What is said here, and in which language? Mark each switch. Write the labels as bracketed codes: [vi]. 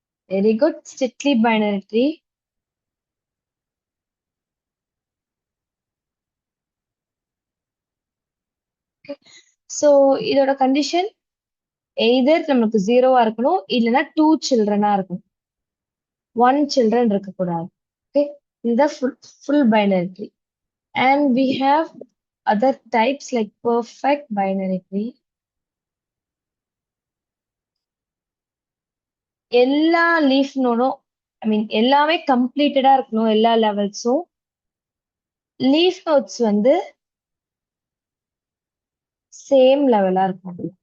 [en] Very good. Strictly binary tree. [ta] So இதோட condition either நமக்கு ஜீரோவா இருக்கணும், இல்லைன்னா 2 சில்ட்ரனா இருக்கணும். 1 சில்ட்ரன் இருக்கக்கூடாது. ஓகே, இதுதான் [en] full binary tree. And we have other types like perfect binary tree. [ta] எல்லா லீஃப் நோடும், [en] I mean [ta] எல்லாமே கம்ப்ளீட்டடா இருக்கணும், எல்லா லெவல்ஸும். லீஃப் நோட்ஸ் வந்து சேம் லெவலா இருக்கும்.